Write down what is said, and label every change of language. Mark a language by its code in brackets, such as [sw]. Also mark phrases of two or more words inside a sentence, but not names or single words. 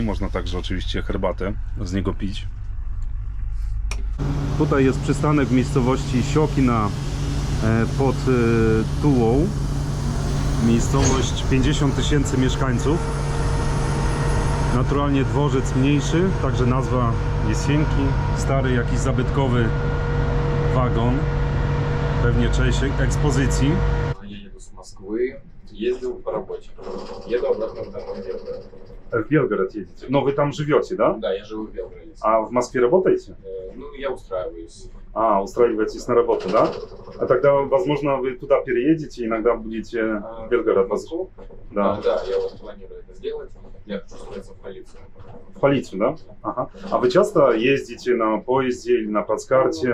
[pl] Można także oczywiście herbatę z niego pić. Tutaj jest przystanek w miejscowości Siokina pod Tułą. Miejscowość 50 000 mieszkańców. Naturalnie dworzec mniejszy, także nazwa Jesienki. Stary jakiś zabytkowy wagon. Pewnie część ekspozycji. [ru] Я еду с Москвы, ездил по работе. Еду обратно в Белгород. [pl] W Białgorod jedziecie. No wy tam żywiecie, da? [ru] Да, я живу в Белгороде. [pl] A w Moskwie работаете? [ru] Ну, я устраиваюсь. А, устраиваетесь на работу, да? А тогда, возможно, вы туда переедете, иногда будете в Белгород. В Москву? Да. Да, я вот планирую это сделать. Я хочу устроиться в полицию. В полицию, да? Ага. А вы часто ездите на поезде или на плацкарте?